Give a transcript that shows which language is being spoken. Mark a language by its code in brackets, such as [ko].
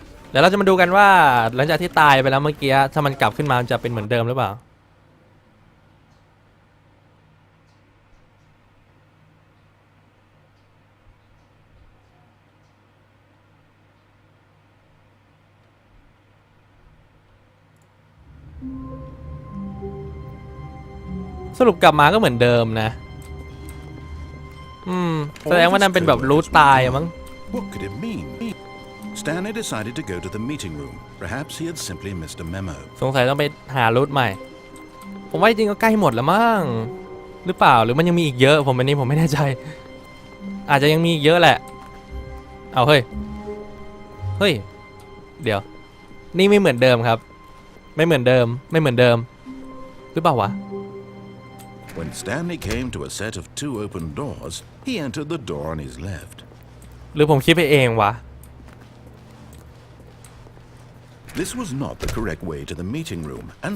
[th] เดี๋ยวเราจะมาดูกันว่าหลังจากที่ตายไปแล้วเมื่อกี้ถ้ามันกลับขึ้นมาจะเป็นเหมือนเดิมหรือเปล่าสรุปกลับมาก็เหมือนเดิมนะแสดงว่านั่นเป็นแบบรูทตายมั้ง [en] What could it mean? Stanley decided to go to the meeting room. Perhaps he had simply missed a memo. [th] สงสัยต้องไปหารูทใหม่ผมว่าจริงก็ใกล้หมดแล้วมั้งหรือเปล่าหรือมันยังมีอีกเยอะผมไม่แน่ใจอาจจะยังมีอีกเยอะแหละเอาเฮ้ยเดี๋ยวนี่ไม่เหมือนเดิมครับไม่เหมือนเดิมหรือเปล่าวะ [en] When Stanley came to a set of two open doors, he entered the door on his left. [th] หรือผมคิดไปเองวะ [en] This was not the correct way to the meeting room, and